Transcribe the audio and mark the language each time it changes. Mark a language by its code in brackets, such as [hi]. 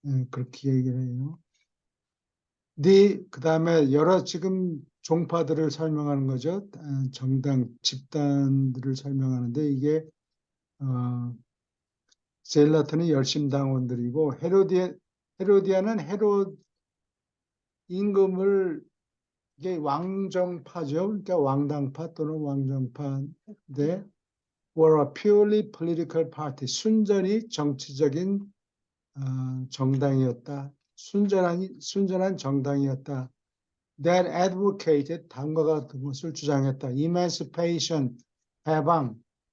[ko] 그렇게 얘기를 해요. 그다음에 여러 지금 종파들을 설명하는 거죠. 정당, 집단들을 설명하는데 이게 젤라트는 열심당원들이고 헤로디아는 헤롯 임금을 이게 왕정파죠. 그러니까 왕당파 또는 왕정파인데 [en] were a purely political party. [ko] 순전히 정치적인 정당이었다. 순전한 정당이었다. [en] That advocated, [ko] 다음과 같은 것을 주장했다. Emancipation, 해방.